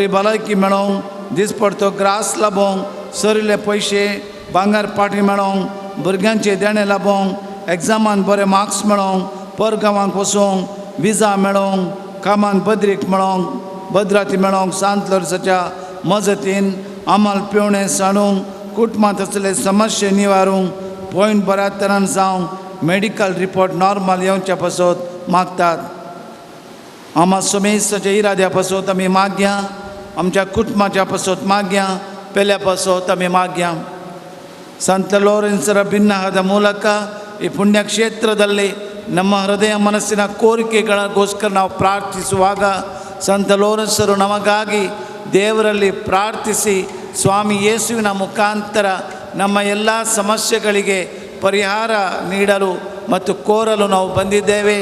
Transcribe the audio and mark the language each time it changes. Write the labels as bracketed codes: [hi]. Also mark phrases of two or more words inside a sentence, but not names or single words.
[kok] भलायकी मेळोवंक दिसपडतो ग्रास लाबोवंक सरिल्ले पयशे भांगर पाटी मेळोवंक भुरग्यांचे देणे लाबोवंक एग्जामान बरे मार्क्स मेळोवंक परगांवांक वचोवंक विजा मेळोवंक कामान बद्रीक मेळोवंक भद्राती मेळोवंक सांत लॉरेन्साच्या मजतीन आमाल पेवणें साणूंक कुटुंबांत असले समस्या निवारूंक पॉयंट बऱ्या तरान जावंक [en] medical report [kok] नॉर्मल येवचे पासत मागतात. आमा समेस्ताच्या इराद्या पासत आमी मागया आमच्या कुटुंबाच्या पासत मागया पेल्या पासत आमी मागया. [kn] ಸಂತ ಲೋರೆನ್ಸರ ಭಿನ್ನವಾದ ಮೂಲಕ ಈ ಪುಣ್ಯಕ್ಷೇತ್ರದಲ್ಲಿ ನಮ್ಮ ಹೃದಯ ಮನಸ್ಸಿನ ಕೋರಿಕೆಗಳಿಗೋಸ್ಕರ ನಾವು ಪ್ರಾರ್ಥಿಸುವಾಗ ಸಂತ ಲೋರೆನ್ಸರು ನಮಗಾಗಿ ದೇವರಲ್ಲಿ ಪ್ರಾರ್ಥಿಸಿ ಸ್ವಾಮಿ ಯೇಸುವಿನ ಮುಖಾಂತರ ನಮ್ಮ ಎಲ್ಲ ಸಮಸ್ಯೆಗಳಿಗೆ ಪರಿಹಾರ ನೀಡಲು ಮತ್ತು ಕೋರಲು ನಾವು ಬಂದಿದ್ದೇವೆ.